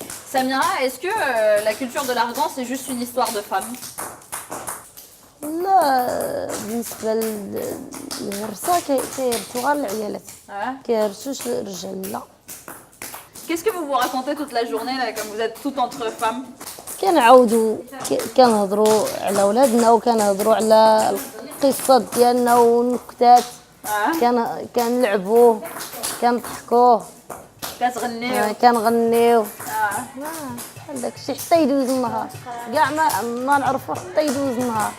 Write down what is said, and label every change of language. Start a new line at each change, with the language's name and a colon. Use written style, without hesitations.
French: Samira, est-ce que la culture de l'argan c'est juste une histoire de femmes?
Arabic: لا بالنسبه للهرسه كيهرسوا غير العيالات كيهرسوش الرجال لا.
French: Qu'est-ce que vous vous racontez toute la journée là, comme vous êtes toutes entre femmes?
Arabic: كنعاودوا كنهضروا على ولادنا وكنهضروا على القصات ديالنا والنكتات كنلعبوا كنضحكوا كنغنيو بحال داكشي حتى يدوز النهار كاع ما نعرفوا حتى يدوز النهار